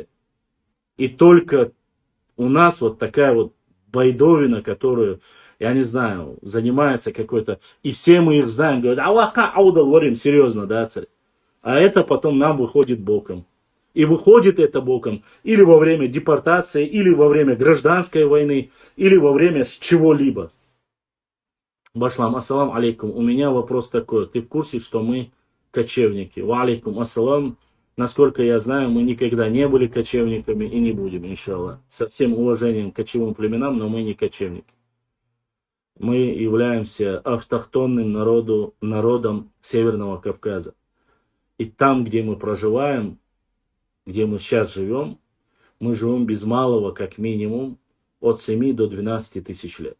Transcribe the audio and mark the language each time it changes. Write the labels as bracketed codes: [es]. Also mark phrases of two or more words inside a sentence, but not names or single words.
[ru] И только у нас вот такая вот байдовина, которую, я не знаю, занимается какой-то, и все мы их знаем, говорят, аллаха ауда, говорим, серьезно, да, царь. А это потом нам выходит боком. И выходит это боком или во время депортации, или во время гражданской войны, или во время чего-либо. [ar] Башлам, السلام عليكم. [ru] У меня вопрос такой. Ты в курсе, что мы кочевники? [ar] وعليكم السلام. [ru] Насколько я знаю, мы никогда не были кочевниками и не будем, иншаллах. Со всем уважением к кочевым племенам, но мы не кочевники. Мы являемся автохтонным народом Северного Кавказа. И там, где мы проживаем, где мы сейчас живем, мы живем без малого, как минимум, от 7 до 12 тысяч лет.